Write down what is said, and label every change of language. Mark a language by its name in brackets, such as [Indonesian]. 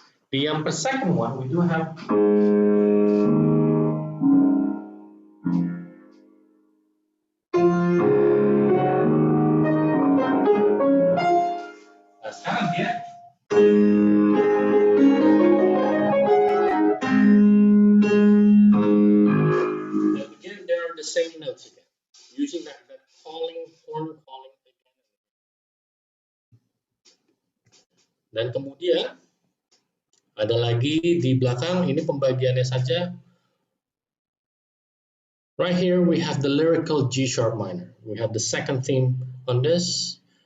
[English] The second one we do have [Indonesian] sekarang dia [English] again there are the same notes again, using that horn calling again. [Indonesian] Dan kemudian ada lagi di belakang, ini pembagiannya saja. [English] Right here we have the lyrical G sharp minor. We have the second theme on this.